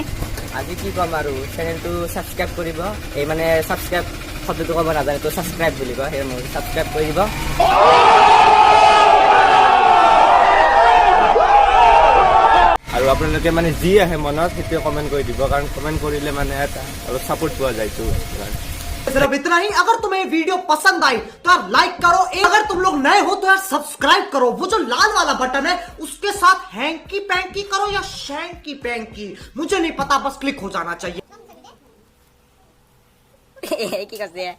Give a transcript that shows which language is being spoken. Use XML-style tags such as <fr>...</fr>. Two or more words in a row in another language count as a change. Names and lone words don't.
<as>আজি কি ক'ম আৰু চেনেলটো ছাবস্ক্ৰাইব কৰিব এই মানে ছাবস্ক্ৰাইব শব্দটো ক'ব নাজানে তো ছাবস্ক্ৰাইব বুলি কয় সেই মোৰ ছাবস্ক্ৰাইব কৰি দিব আৰু আপোনালোকে মানে যি আহে মনত সেইটোৱে কমেণ্ট কৰি দিব কাৰণ কমেণ্ট কৰিলে মানে এটা অলপ ছাপোৰ্ট পোৱা যায়তো</as> <hi>सिर्फ इतना ही अगर तुम्हें वीडियो पसंद आई तो यार लाइक करो अगर तुम लोग नए हो तो यार सब्सक्राइब करो वो जो लाल वाला बटन है उसके साथ हैंकी पैंकी करो या शैंकी पैंकी मुझे नहीं पता बस क्लिक हो जाना चाहिए</hi> <as>কি কৈছে</as>